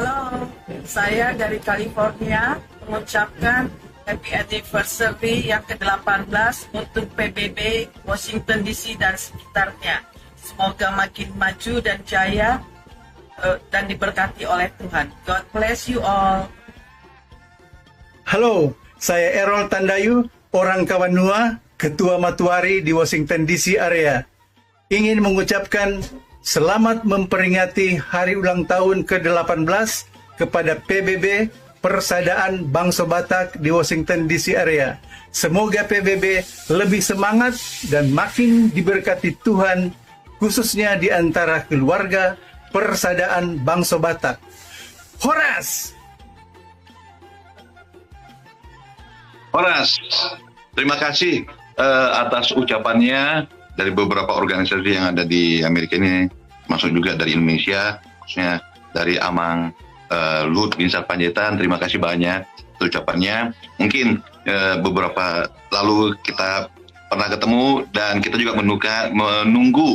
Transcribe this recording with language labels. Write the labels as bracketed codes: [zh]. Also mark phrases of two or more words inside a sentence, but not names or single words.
[id] Halo, saya dari California mengucapkan [en] happy anniversary [id] yang ke-18 untuk PBB Washington DC dan sekitarnya. Semoga makin maju dan jaya dan diberkati oleh Tuhan. [en] God bless you all. [id] Halo, saya Errol Tandayu, orang Kawanua, Ketua Matuari di Washington DC area. Ingin mengucapkan selamat memperingati hari ulang tahun ke-18 kepada PBB Persaudaraan Bangsa Batak di Washington DC area. Semoga PBB lebih semangat dan makin diberkati Tuhan, khususnya di antara keluarga Persaudaraan Bangsa Batak. Horas! Horas, terima kasih atas ucapannya dari beberapa organisasi yang ada di Amerika ini, masuk juga dari Indonesia, khususnya dari Amang Luhut Binsar Panjaitan. Terima kasih banyak ucapannya. Mungkin beberapa lalu kita pernah ketemu dan kita juga menunggu.